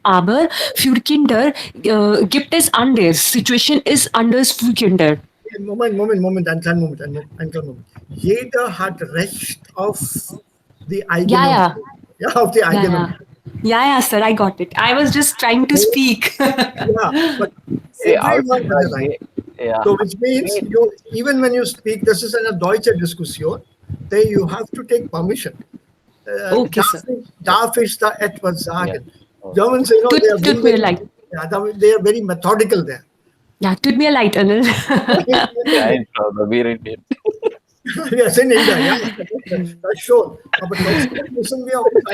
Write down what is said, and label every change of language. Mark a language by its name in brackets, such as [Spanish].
[German] Aber für Kinder gibt es anders. Situation ist anders für Kinder. Moment, einen kleinen Moment. Jeder hat Recht auf die eigene. Ja. Ja, auf die eigene. [English] Yeah, sir, I got it. I was just trying to speak. Yeah, but See, everyone has a right. Yeah. So which means even when you speak, this is [German] eine deutsche Diskussion, [English] then you have to take permission. Okay, sir. [German] Darf ich da etwas sagen? [English] Yeah. Germans, you know, [German] Tut mir leid. [English] They are very methodical there. [German] Ja, tut mir leid, Anil. Kein Problem, wir Indien. Wir sind in der, ja, das schon. Aber trotzdem müssen wir auch